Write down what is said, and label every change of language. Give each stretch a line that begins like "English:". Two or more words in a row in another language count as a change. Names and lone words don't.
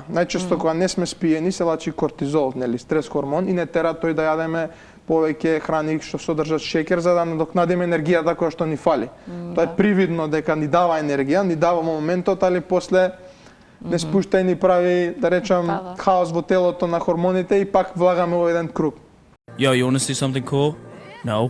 Macedonian: Најчесто кога не сме спиени се лачи кортизол, нели, стрес хормон и не тера тој да јадеме повеќе храни што содржат шеќер за да надокнадиме енергијата која што ни фали. Тоа е привидно дека ни дава енергија, ни дава моментот, али после не спушта и ни прави, да речам, хаос во телото на хормоните и пак влагаме во еден круг.
English: Yo, you want to see something cool? No?